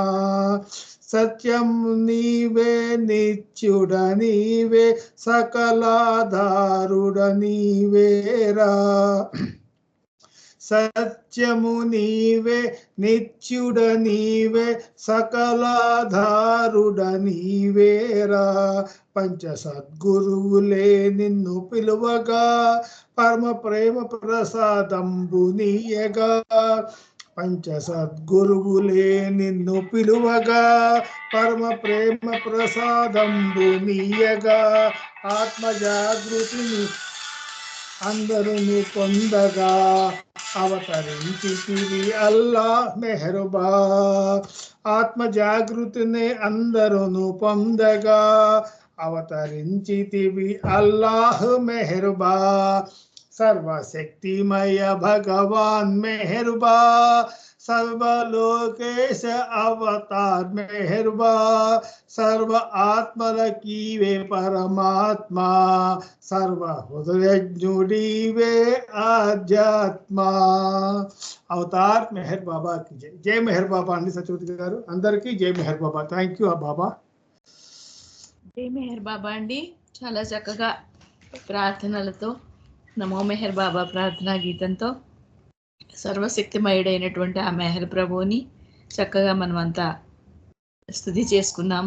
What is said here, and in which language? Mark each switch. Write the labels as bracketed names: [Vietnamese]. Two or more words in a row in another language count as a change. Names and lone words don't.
[Telugu] సత్యం నీవే నిత్యుడ నీవే సకలాధారుడ నీవేరా. సత్యము నీవే నిత్యుడ నీవే సకలాధారుడ నీవేరా. పంచ సద్గురువులే నిన్ను పిలువగా, పరమ ప్రేమ ప్రసాదంబు నీయగా. పంచ సద్గురువులే నిన్ను పిలువగా, పరమ ప్రేమ ప్రసాదంబు నీయగా. ఆత్మ జాగృతిని అందరూ పొందగా, అవతరించితివి అల్లాహ్ మెహర్బా. ఆత్మ జాగృతిని అందరూ పొందగా, అవతరించితివి అల్లాహ్ మెహర్బా. సర్వశక్తిమయ భగవాన మెహర్బా, సర్వలోకేశ అవతార మెహర్బా, సర్వ ఆత్మలకీ వే పరమాత్మా, సర్వ హృదయ వే ఆధ్యాత్మా. [Hindi] अवतार मेहर बाबा की जय. [Telugu] జై మెహర్ బాబా అండి సత్యవతి గారు. అందరికీ జై మెహర్ బాబా. [English] thank you [Telugu] బాబా. జై మెహర్ బాబా అండి. చాలా చక్కగా ప్రార్థనలతో నమో మెహర్ బాబా ప్రార్థనా గీతంతో సర్వశక్తిమయుడైనటువంటి ఆ మెహర్ ప్రభువుని చక్కగా మనమంతా స్తుతి చేసుకున్నాము.